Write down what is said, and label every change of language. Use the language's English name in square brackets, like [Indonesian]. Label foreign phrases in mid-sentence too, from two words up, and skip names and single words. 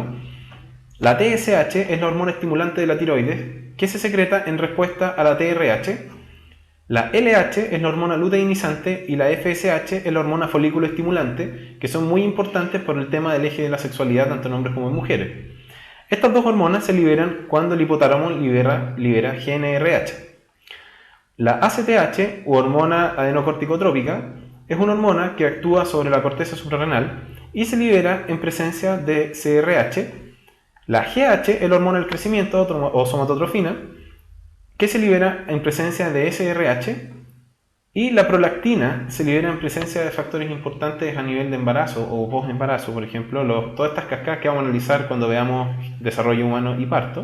[Spanish] La TSH es la hormona estimulante de la tiroides, que se secreta en respuesta a la TRH. La LH es la hormona luteinizante y la FSH es la hormona folículo estimulante, que son muy importantes por el tema del eje de la sexualidad tanto en hombres como en mujeres. Estas dos hormonas se liberan cuando el hipotálamo libera GnRH. La ACTH, u hormona adenocorticotrópica, es una hormona que actúa sobre la corteza suprarrenal y se libera en presencia de CRH. La GH es la hormona del crecimiento o somatotrofina, que se libera en presencia de SRH, y la prolactina se libera en presencia de factores importantes a nivel de embarazo o post-embarazo, por ejemplo, todas estas cascadas que vamos a analizar cuando veamos desarrollo humano y parto.